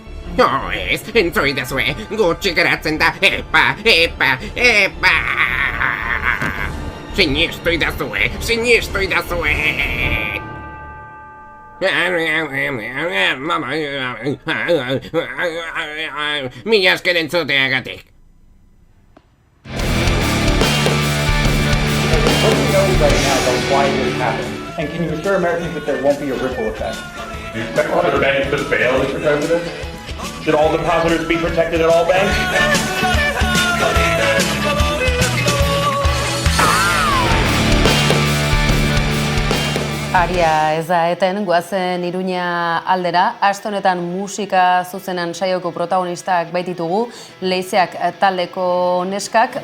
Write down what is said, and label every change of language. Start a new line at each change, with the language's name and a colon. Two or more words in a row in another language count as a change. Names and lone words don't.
Basque: Ez, entzu idazue, gutxi geratzen da, epa! Sinistu idazue! Mila esker entzuteagatik.
English: What do you know right now about why this happened? And can you assure Americans that there won't be a ripple effect? Do you expect other banks to fail, Mr. President? Should all depositors be protected at all banks?
Basque: Aria ez da eten, goazen Iruña aldera. Aste honetan musika zuzenan saioko protagonistak baititugu, Leizeak taldeko neskak.